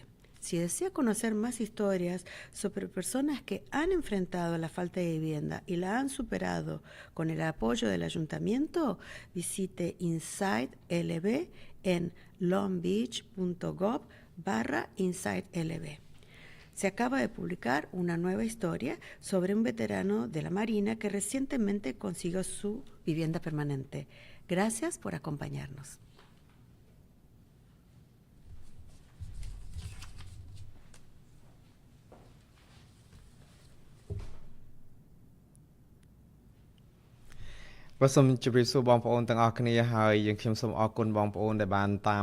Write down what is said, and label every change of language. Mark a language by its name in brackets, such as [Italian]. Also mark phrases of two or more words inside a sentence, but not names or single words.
[Spanish] Si desea conocer más historias sobre personas que han enfrentado la falta de vivienda y la han superado con el apoyo del ayuntamiento, visite Inside LB en longbeach.gov/Inside LB. Se acaba de publicar una nueva historia sobre un veterano de la Marina que recientemente consiguió su vivienda permanente. Gracias por acompañarnos. [Khmer] Vàសូមជម្រាបសួរបងប្អូនទាំងអស់គ្នាហើយយើងខ្ញុំសូមអរគុណបងប្អូនដែលបានតាម